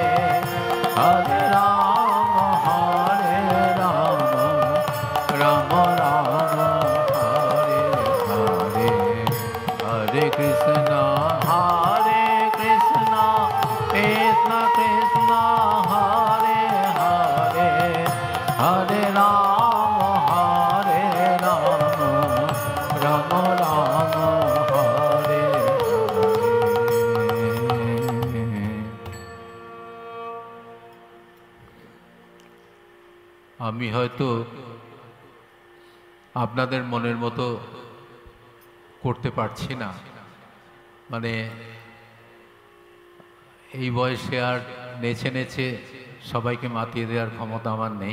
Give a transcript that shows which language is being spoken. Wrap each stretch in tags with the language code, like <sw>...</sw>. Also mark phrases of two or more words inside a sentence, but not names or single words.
<sa>Hare Rama, Hare Rama, Rama Rama, Hare Hare, Hare Krishna, Hare Krishna, Krishna Krishna, Hare Hare, Hare Rama, Hare Rama, Rama Rama, Hare Hare।</sa> <bn>আমি হয়তো আপনাদের মনের মতো করতে পারছি না, মানে এই বয়সে আর নেচে নেচে সবাইকে মাতিয়ে দেওয়ার ক্ষমতা আমার নেই।</bn>